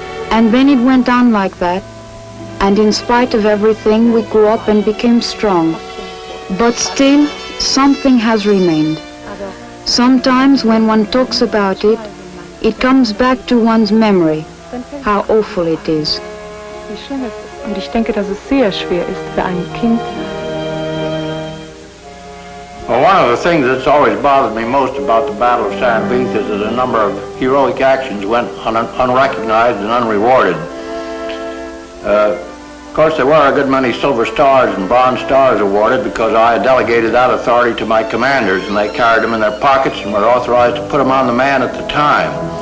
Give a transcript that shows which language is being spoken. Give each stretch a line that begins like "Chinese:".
English: And then it went on like that, and in spite of everything, we grew up and became strong. But still, something has remained. Sometimes when one talks about it, it comes back to one's memory, how awful it is.
German: Wie schlimm es ist. Und ich denke, dass es sehr schwer ist für ein Kind.
English: Well, one of the things that's always bothered me most about the Battle of St. Vith is that a number of heroic actions went unrecognized and unrewarded. Of course, there were a good many Silver Stars and Bronze Stars awarded because I had delegated that authority to my commanders, and they carried them in their pockets and were authorized to put them on the man at the time.